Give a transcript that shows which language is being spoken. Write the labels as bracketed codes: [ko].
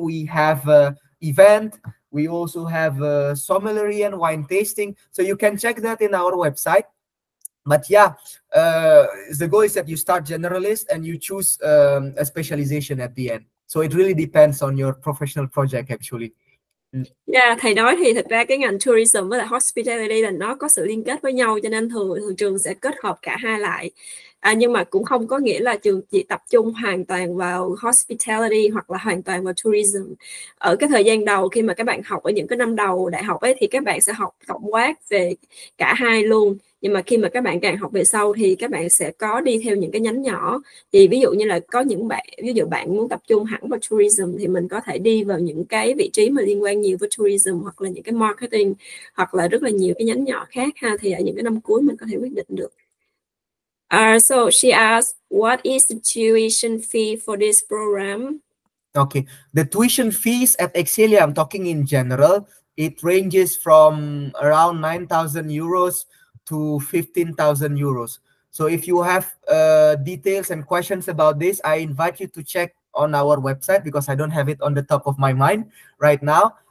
[en] We have event. We also have sommelier and wine tasting. So you can check that in our website. But yeah, the goal is that you start generalist and you choose a specialization at the end. So it really depends on your professional project actually. [vi] Yeah, thầy nói thì thật ra cái ngành tourism với lại hospitality là nó có sự liên kết với nhau, cho nên thường trường sẽ kết hợp cả hai lại. Nhưng mà cũng không có nghĩa là trường chỉ tập trung hoàn toàn vào hospitality hoặc là hoàn toàn vào tourism. Ở cái thời gian đầu khi mà các bạn học ở những cái năm đầu đại học ấy thì các bạn sẽ học tổng quát về cả hai luôn. Nhưng mà khi mà các bạn càng học về sau thì các bạn sẽ có đi theo những cái nhánh nhỏ. Thì ví dụ như là có những bạn, ví dụ bạn muốn tập trung hẳn vào tourism thì mình có thể đi vào những cái vị trí mà liên quan nhiều với tourism, hoặc là những cái marketing, hoặc là rất là nhiều cái nhánh nhỏ khác ha. Thì ở những cái năm cuối mình có thể quyết định được. [en] So she asked, what is the tuition fee for this program? Okay, the tuition fees at Excelia, I'm talking in general, it ranges from around 9,000 euros to 15,000 euros. So if you have details and questions about this, I invite you to check on our website, because I don't have it on the top of my mind right now.